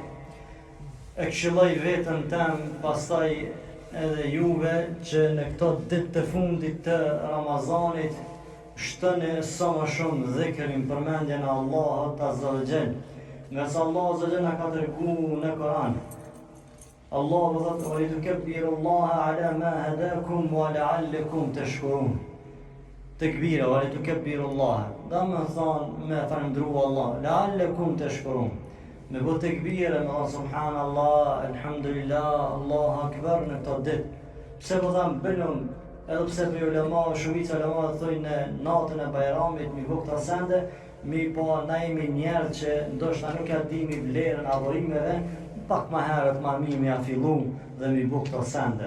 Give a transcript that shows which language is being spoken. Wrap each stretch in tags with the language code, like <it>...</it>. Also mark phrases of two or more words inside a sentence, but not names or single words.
<sq>E këshilloj veten tem, pastaj edhe juve, që në këto ditë të fundit të Ramazanit shtoni sa më shumë dhikrin, përmendjen e Allahut</sq> <ar>عز وجل.</ar> <sq>Nga sa Allah</sq> <ar>عز وجل</ar> <sq>na ka treguar në Kur'an. Allahu thotë:</sq> <ar>"ولتكبروا الله على ما هداكم ولعلكم تشكرون." Tekbira, ولتكبروا الله.</ar> <sq>Do të thonë me falëndru Allah,</sq> <ar>لعلكم تشكرون.</ar> <sq>Me bë tekbira, me thonë</sq> <ar>سبحان الله الحمد لله الله أكبر</ar> <sq>në këto ditë. Pse po tham bënum, edhe pse për ulema, shumica ulema thonë në natën e Bajramit mi bë këto sende, mi po na jemi njerëz që ndoshta nuk ja dimi vlerën e adhurimeve, pak më herët ma mi ja fillu dhe mi bë këto sende.</sq>